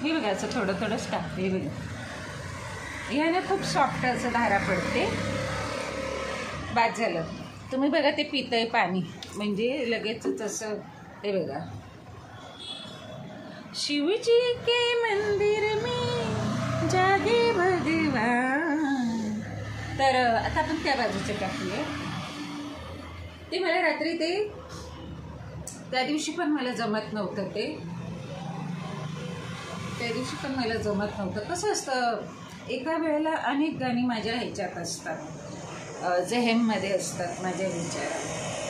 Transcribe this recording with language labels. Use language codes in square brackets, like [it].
[mr] हे बघा, असं थोडं थोडंच टाकते बघा. याने खूप सॉफ्ट असं धारा पडते. बाद झालं. तुम्ही बघा, ते पितंय पाणी म्हणजे लगेचच असं. हे बघा, [hi] शिवजी के मंदिर में जागे भगवान. [mr] तर आता आपण त्या बाजूचं टाकूया. ते मला रात्री त्या दिवशी पण मला जमत नव्हतं. त्या दिवशी पण मला जमत नव्हतं. कसं असतं, एका वेळेला अनेक गाणी माझ्या ह्याच्यात असतात, जेहेममध्ये असतात माझ्या विचारात.